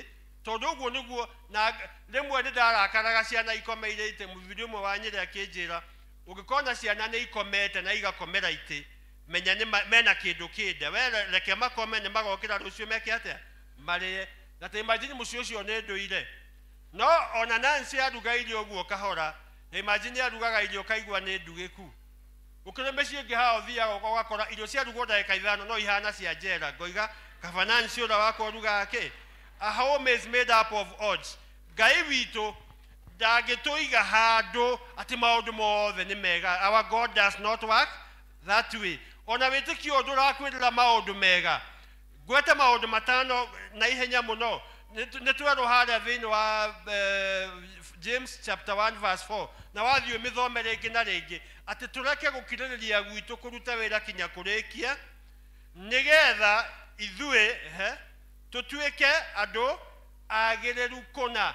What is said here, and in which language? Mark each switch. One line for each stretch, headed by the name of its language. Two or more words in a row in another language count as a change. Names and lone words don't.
Kikuyu: Tondũ ũguo nĩguo, na rĩmwe nĩ ndarakaraga ciana ikomeire itĩ, mũthuri ũmwe wa Nyĩrĩ akĩnjĩra, ũngĩkona ciana nĩ ikomete na igakomera itĩ, menya mena kĩndũ kĩnda, we reke makome nĩ magokĩra rũciũ meke atĩa marĩe. Na ta imagine mũciĩ ũcio nĩ ndũire. No ona Nancy aruga irio ũguo kahora, na imagine arugaga irio kaigua nĩ ndugĩku. Ũkĩrĩ mĩciĩ ĩngĩ haha ũthiaga ũgakora irio ciarugwo ndagĩka 5 no ihana cia njera, ngoiga kaba Nancy ũrĩa wakwa ũrugaga kĩ?
English: A home is made up of odds.
Kikuyu: Ngai witũ ndangĩtũiga handũ atĩ maũndũ mothe nĩ mega.
English: Our God does not work that way.
Kikuyu: Ona wĩtĩkio ũndũ ũrakwĩrĩra maũndũ mega, ngwete maũndũ matano na ihenya mũno. Nĩ twerwo harĩa thĩinĩ wa James
English: chapter 1 verse 4,
Kikuyu: na wathiĩ mĩthome rĩngĩ na rĩngĩ, atĩ tũreke gũkirĩrĩria gwitũ kũruta wĩra kinya kũrĩkia, nĩgetha ithuĩ tũtuĩke andũ agĩrĩru kũna.